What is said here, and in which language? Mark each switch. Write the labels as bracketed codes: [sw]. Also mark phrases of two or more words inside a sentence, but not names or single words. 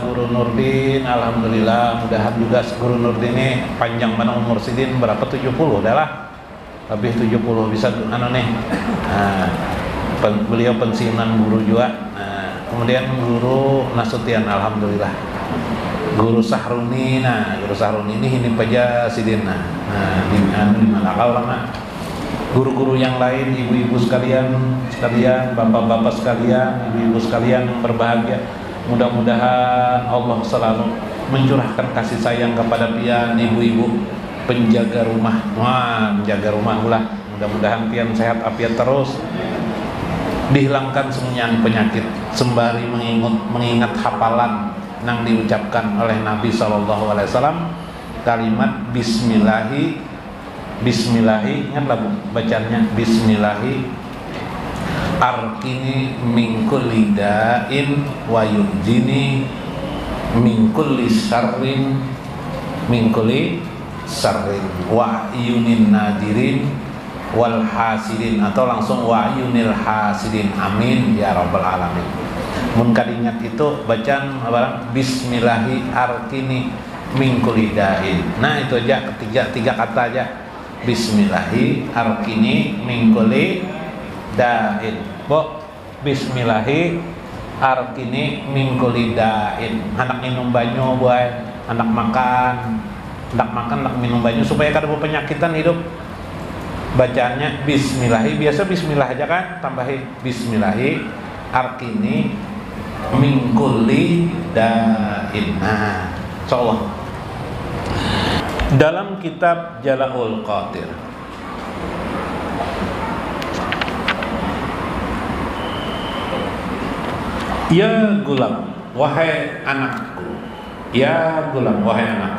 [bjn] Guru Nurdin, alhamdulillah. Mudahan juga Guru Nurdin ini panjang mana umur sidin berapa, 70 adalah lebih 70 bisa nih. [id] Beliau pensiunan guru juga. Kemudian Guru Nasution, alhamdulillah. [bjn] Guru Sahruni, Guru Sahruni ini paja sidin. [id] Di mana kau lama? Guru-guru yang lain, ibu-ibu sekalian, bapak-bapak sekalian, ibu-ibu sekalian yang berbahagia. [bjn] Mudah-mudahan Allah selalu mencurahkan kasih sayang kepada pian ibu-ibu penjaga rumah. Menjaga rumah ulah. Mudah-mudahan pian sehat afiat terus. [id] Dihilangkan semuanya penyakit sembari mengingat hafalan yang diucapkan oleh Nabi SAW, kalimat Bismillahi, ingatlah bacanya [ar] بسم الله أرقيني من كل داء ويجيني من كل شر وعين ناظر والحاسد, [id] atau langsung [ar] وعين الحاسد. آمين يا رب العالمين. [bjn] Mun kadingat itu bacaan apa? [ar] بسم الله أرقيني من كل داء. [id] Nah itu aja, tiga kata aja. [ar] بسم الله أرقيني من كل داء. بسم الله أرقيني من كل داء. [bjn] Anak minum banyu buat anak makan, anak minum banyu supaya kada penyakitan hidup. [id] Bacaannya Bismillahi, biasa Bismillah aja kan, tambahin [ar] بسم الله أرقيني من كل داء. [id] Nah, insyaallah. Dalam kitab Jala'ul Qadir, [ar] يا غلام, [id] wahai anakku, [ar] يا غلام, [id] wahai anakku.